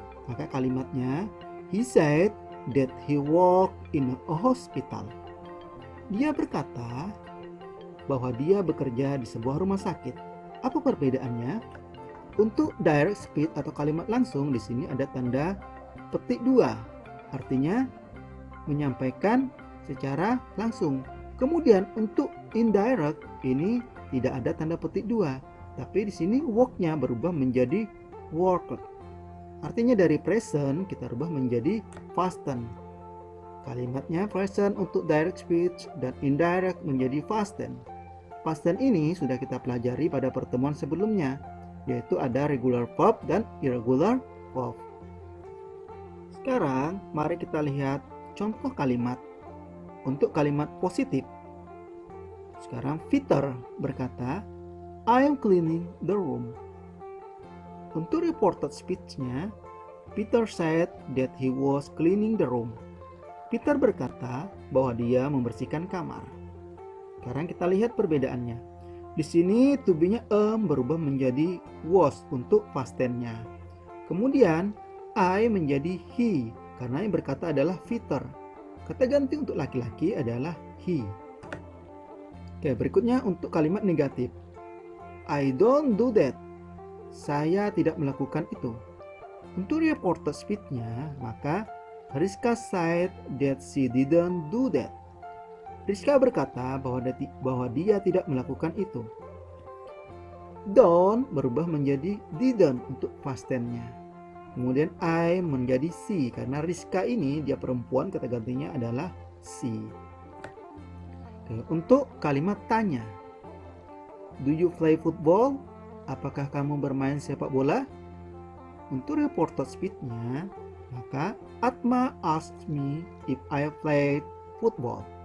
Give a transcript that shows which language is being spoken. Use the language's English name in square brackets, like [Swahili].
[Indonesian] Maka kalimatnya, [English] He said that he worked in a hospital. [Indonesian] Dia berkata bahwa dia bekerja di sebuah rumah sakit. Apa perbedaannya? Untuk direct speech atau kalimat langsung di sini ada tanda petik 2. Artinya menyampaikan secara langsung. Kemudian untuk indirect ini tidak ada tanda petik 2. Tapi di sini work-nya berubah menjadi worked. Artinya dari present kita rubah menjadi past tense. Kalimatnya present untuk direct speech dan indirect menjadi past tense. Past tense ini sudah kita pelajari pada pertemuan sebelumnya, yaitu ada regular verb dan irregular verb. Sekarang mari kita lihat contoh kalimat untuk kalimat positif. Sekarang Peter berkata, [English] I am cleaning the room. Untuk reported speech-nya, Peter said that he was cleaning the room. [Indonesian] Peter berkata bahwa dia membersihkan kamar. Sekarang kita lihat perbedaannya. Di sini to be-nya berubah menjadi was untuk past tense-nya. Kemudian I menjadi he karena yang berkata adalah Peter. Kata ganti untuk laki-laki adalah he. Oke, berikutnya untuk kalimat negatif. [English] I don't do that. [Indonesian] Saya tidak melakukan itu. [English] Untuk reported speech-nya, maka Rizka said that she didn't do that. [Indonesian] Rizka berkata bahwa dia tidak melakukan itu. Don't berubah menjadi didn't untuk past tense-nya. Kemudian I menjadi she karena Rizka ini dia perempuan, kata gantinya adalah she. Oke, untuk kalimat tanya. [English] Do you play football? [Indonesian] Apakah kamu bermain sepak bola? [English] Untuk reported speech-nya, maka Atma asked me if I played football.